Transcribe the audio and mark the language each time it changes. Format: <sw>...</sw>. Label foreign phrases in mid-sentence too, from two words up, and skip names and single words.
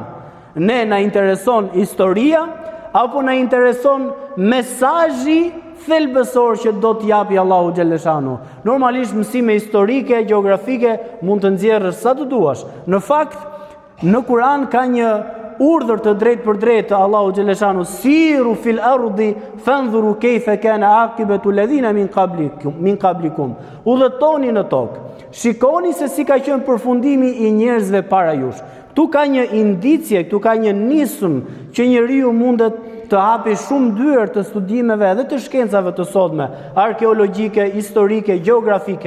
<sq>Ne na intereson historia apo na intereson mesazhi thelbësor që do t'japi Allahu xhaleshanu? Normalisht mësime historike, gjeografike mund të nxjerrësh sa të duash. Në fakt, në Kur'an ka një urdhër të drejt për drejt të Allahu xhaleshanu:</sq> <ar>سيروا في الأرض فانظروا كيف كان عاقبة الذين من قبلكم.</ar> <sq>Udhëtoni në tokë, shikoni se si ka qenë përfundimi i njerëzve para jush. Ktu ka një indicie, ktu ka një nisëm që njeriu mundet të hapi shumë dyer të studimeve edhe të shkencave të sotme, arkeologjike, historike, gjeografike.</sq>